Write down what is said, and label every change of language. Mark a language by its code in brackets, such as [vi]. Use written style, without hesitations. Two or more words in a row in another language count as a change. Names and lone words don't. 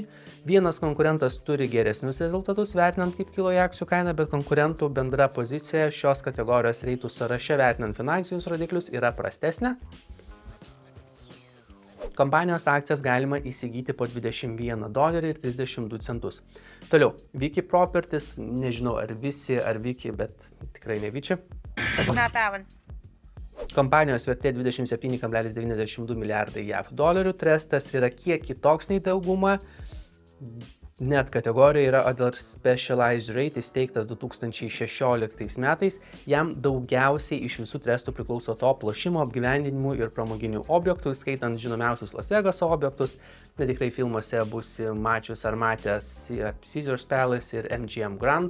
[lt] Vienas konkurentas turi geresnius rezultatus vertinant, kaip kilo akcijų kaina, bet konkurentų bendra pozicija šios kategorijos reitų sąraše vertinant finansinius rodiklius yra prastesnė. Kompanijos akcijas galima įsigyti po $21.32. Toliau, Viki Properties, nežinau ar visi, ar Viki, bet tikrai ne Vici. [en] Not that one. [lt] Kompanijos vertė 27,92 milijardai JAV dolerių, trustas yra kiek kitoks nei dauguma, net kategorija yra [en] Other Specialized Rate, [lt] įsteigtas 2016 metais, jam daugiausiai iš visų trustų priklauso top lošimo, apgyvendinimų ir pramoginių objektų, skaitant žinomiausius Las Vegaso objektus, bet tikrai filmuose būsi mačius ar matęs Caesars Palace ir MGM Grand.